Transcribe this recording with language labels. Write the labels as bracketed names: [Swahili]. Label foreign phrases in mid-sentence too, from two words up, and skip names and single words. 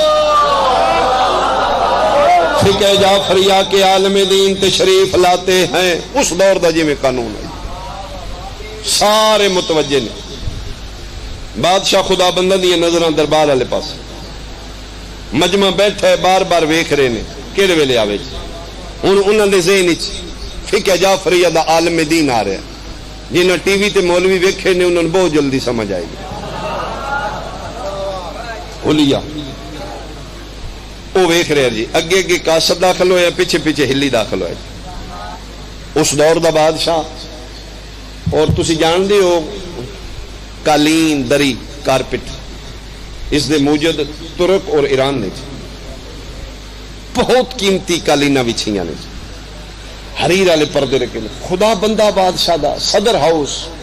[Urdu] فقہ جعفریہ کے عالم دین تشریف لاتے ہیں [Punjabi] اس دور دا جی میں قانون ہے سارے متوجہ نے بادشاہ خدا بندہ دی نظراں دربار والے پاس مجمع بیٹھے بار بار ویکھ رہے نے کیڑے ویلے آوے ہن انہاں دے ذہن وچ فقہ جعفریہ دا عالم دین آ رہا ہے جنہاں ٹی وی تے مولوی ویکھے نے انہاں بہت جلدی سمجھ آئے گی حلیہ وہ ویکھ رہے جی اگے اگے قاصد داخل ہویا پیچھے پیچھے ہلی داخل ہویا اس دور دا بادشاہ اور تسی جان دے ہو قالین دری کارپٹ اس دے موجد ترک اور ایران نے بہت قیمتی قالیناں وچھیاں نے حریر والے پردے رکھے خدا بندہ بادشاہ دا صدر ہاؤس